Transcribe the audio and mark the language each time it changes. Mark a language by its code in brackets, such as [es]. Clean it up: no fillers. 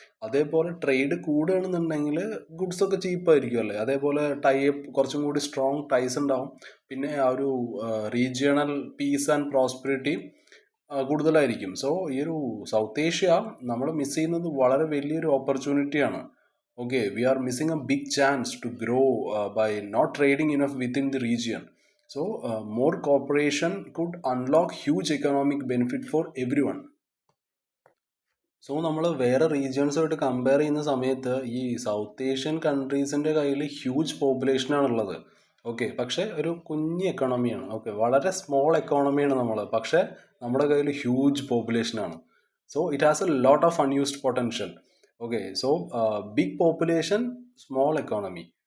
[ml] അതേപോലെ trade കൂടുകയാണെന്നുണ്ടെങ്കിൽ goods ഒക്കെ ചീപ്പായിരിക്കും അല്ലേ. അതേപോലെ കുറച്ചും കൂടി സ്ട്രോങ് ടൈസ് ഉണ്ടാവും. പിന്നെ ആ ഒരു റീജിയണൽ പീസ് ആൻഡ് പ്രോസ്പെരിറ്റി കൂടുതലായിരിക്കും. സോ ഈ ഒരു സൗത്ത് ഏഷ്യ നമ്മൾ മിസ് ചെയ്യുന്നത് വളരെ വലിയൊരു ഓപ്പർച്യൂണിറ്റിയാണ്. [en] Okay, we are missing a big chance to grow by not trading enough within the region. So, more cooperation could unlock huge economic benefit for everyone. [ml] So നമ്മൾ വേറെ റീജിയൻസുമായിട്ട് compare ചെയ്യുന്ന സമയത്ത് ഈ south Asian കൺട്രീസിൻ്റെ കയ്യിൽ huge പോപ്പുലേഷനാണുള്ളത്. Okay, പക്ഷേ ഒരു കുഞ്ഞ് എക്കോണമിയാണ്. Okay, വളരെ സ്മോൾ എക്കോണമിയാണ് നമ്മൾ, പക്ഷേ നമ്മുടെ കയ്യിൽ huge പോപ്പുലേഷനാണ്. [en] So it has a lot of unused potential. Okay, so big population, small economy.